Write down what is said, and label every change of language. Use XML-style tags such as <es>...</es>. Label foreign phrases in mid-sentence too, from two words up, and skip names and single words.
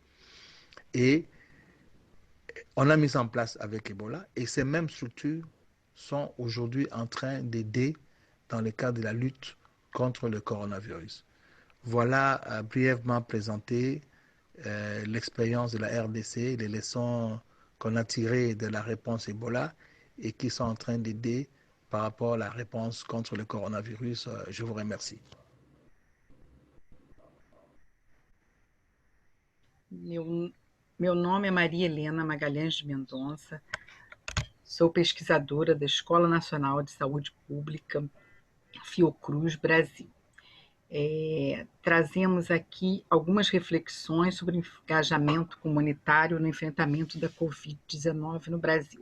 <fr>Et on a mis en place avec Ebola, et ces mêmes structures sont aujourd'hui en train d'aider dans le cadre de la lutte contre le coronavirus. Voilà brièvement présenté l'expérience de la RDC, les leçons qu'on a tirées de la réponse Ebola et qui sont en train d'aider par rapport à la réponse contre le coronavirus. Je vous remercie.</fr> <pt>Meu nome é Maria Helena Magalhães de Mendonça, sou pesquisadora da Escola Nacional de Saúde Pública, Fiocruz, Brasil. Trazemos aqui algumas reflexões sobre engajamento comunitário no enfrentamento da Covid-19 no Brasil.</pt>